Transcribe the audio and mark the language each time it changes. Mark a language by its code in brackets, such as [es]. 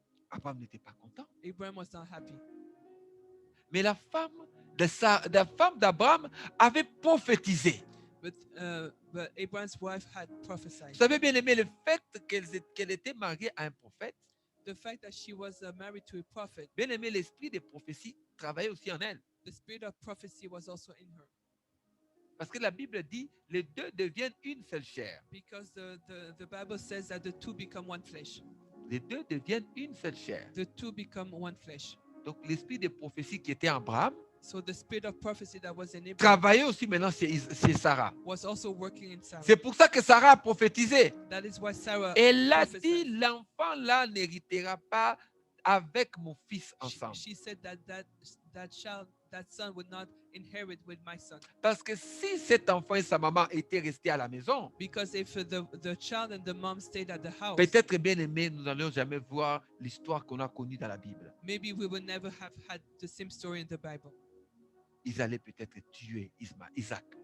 [fr] Abraham n'était pas content. [en] Abraham was not happy. [fr] Mais la femme d'Abraham avait prophétisé. [en] But Abraham's wife had prophesied. [fr] Vous savez, bien aimé, le fait qu'elle était mariée à un prophète, [en] The fact that she was married to a prophet, [fr] bien aimé, l'esprit de prophétie travaillait aussi en elle. [en] the spirit of prophecy was also in her. [fr] Parce que la Bible dit, les deux deviennent une seule chair. [en] Because the Bible says that the two become one flesh. [fr] Les deux deviennent une seule chair. [en] The two become one flesh. [fr] Donc l'esprit de prophétie qui était en Abraham [en] So the spirit of prophecy that was in Abraham [fr] travaillait aussi maintenant chez Sarah. [en] was also working in Sarah. [fr] C'est pour ça que Sarah a prophétisé. [en] That is why Sarah [fr] Elle a [en] prophesied. [fr] dit, l'enfant là n'héritera pas avec mon fils [en] She, [fr] ensemble. [en] she said that son would not inherit with my son. [fr] Parce que si cet enfant et sa maman étaient restés à la maison, [en] Because if the child and the mom stayed at the house, [fr] peut-être bien aimé, nous n'allons jamais voir l'histoire qu'on a connue dans la Bible. [en] maybe we would never have had the same story in the Bible. [fr] Ils allaient peut-être tuer Isaac.